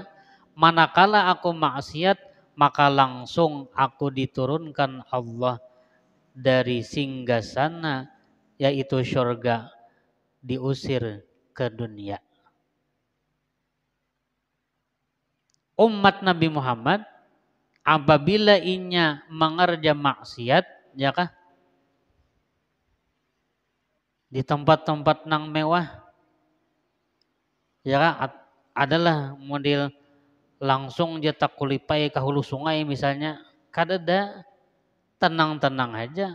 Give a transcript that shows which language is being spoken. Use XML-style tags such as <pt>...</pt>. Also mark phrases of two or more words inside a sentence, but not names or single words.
<id>Manakala aku maksiat, maka langsung aku diturunkan Allah dari singgasana, yaitu syurga, diusir ke dunia.</id> <bjn>Umat Nabi Muhammad apabila inya mengerja maksiat, ya kah? Di tempat-tempat nang mewah, ya kah? Adalah model langsung jetak kulipai ke hulu sungai misalnya, kadada tenang-tenang aja.</bjn>